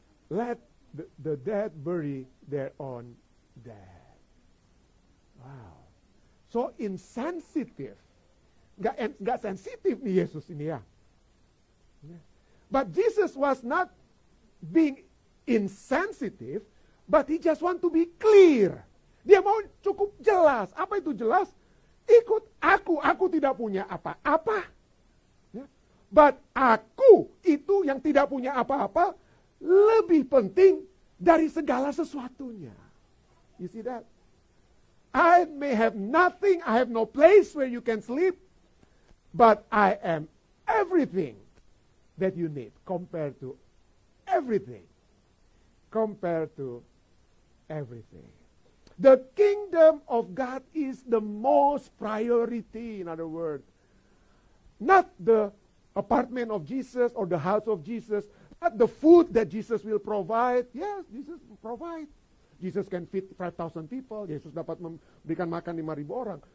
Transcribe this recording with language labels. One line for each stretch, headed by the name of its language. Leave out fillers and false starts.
English: Let the dead bury their own dead. Wow. So insensitive.
Indonesian: Nggak sensitif nih Yesus ini ya.
English: But Jesus was not being insensitive, but he just want to be clear.
Indonesian: Dia mau cukup jelas. Apa itu jelas? Ikut aku tidak punya apa-apa. But aku itu yang tidak punya apa-apa lebih penting dari segala sesuatunya.
English: You see that? I may have nothing, I have no place where you can sleep, but I am everything that you need compared to everything. Compared to everything. The kingdom of God is the most priority, in other words. Not the apartment of Jesus or the house of Jesus, not the food that Jesus will provide. Yes, Jesus will provide. Jesus can feed 5,000 people.
Indonesian: Yesus dapat memberikan makan 5,000 orang.